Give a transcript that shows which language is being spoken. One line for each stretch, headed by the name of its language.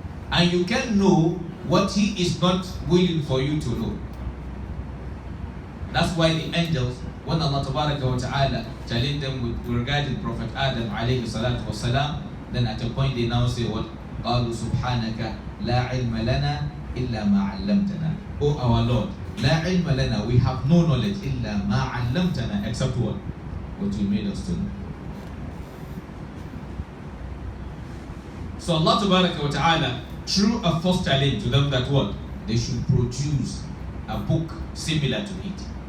English: And you can know what He is not willing for you to know. That's why the angels, when Allah Tabaraka wa Ta'ala challenged them with regarding Prophet Adam alayhi salatu wasalam, then at a point they now say what?
Arabic: قالوا سبحانك لا علم لنا إلا ما علمتنا.
English: Oh our Lord,
Arabic: لا علم لنا,
English: we have no knowledge
Arabic: إلا ما علمتنا,
English: except what? What you made us to know. So Allah Tabaraka wa Ta'ala threw a first challenge to them that what? They should produce a book similar to it.